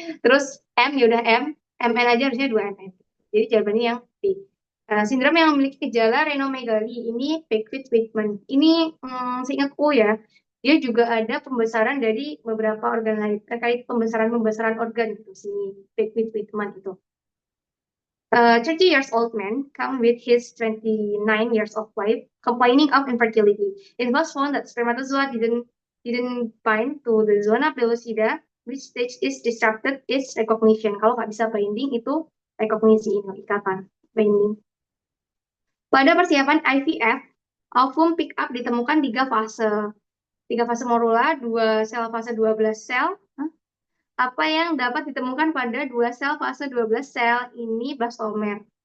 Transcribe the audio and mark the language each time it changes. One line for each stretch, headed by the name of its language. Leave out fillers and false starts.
Indonesian: Terus M ya udah MN aja harusnya 2 MN. Jadi jawabannya yang B. Sindrom yang memiliki gejala renomegali ini Beckwith-Whitman. Ini seingatku ya, dia juga ada pembesaran dari beberapa organ lain terkait pembesaran organ gitu si Beckwith-Whitman itu.
English: 30 years old man come with his 29 years of wife complaining of infertility. It was found that spermatozoa didn't bind to the zona pellucida, which stage is disrupted is recognition.
Indonesian: Kalau nggak bisa binding itu rekognisi ini ikatan binding. Pada persiapan IVF, ovum pick up ditemukan 3 fase. 3 fase morula, 2 sel fase 12 sel. Apa yang dapat ditemukan pada 2 sel fase 12 sel ini blastomer.